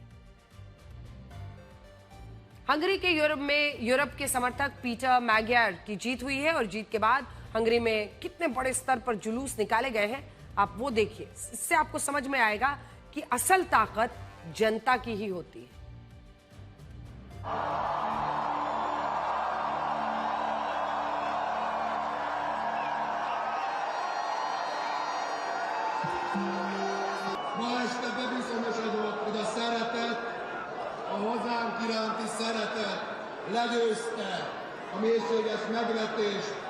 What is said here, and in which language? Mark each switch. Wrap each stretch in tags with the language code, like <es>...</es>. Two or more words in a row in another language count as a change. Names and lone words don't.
<hi>हंगरी के यूरोप के समर्थक पीटर मैगियार की जीत हुई है और जीत के बाद हंगरी में कितने बड़े स्तर पर जुलूस निकाले गए हैं, आप वो देखिए। इससे आपको समझ में आएगा कि असल ताकत जनता की ही होती है।</hi> <hu>Ma este bebizonyosodott, hogy a szeretet, a hozzánk iránti szeretet legyőzte a mélységes megvetést.</hu>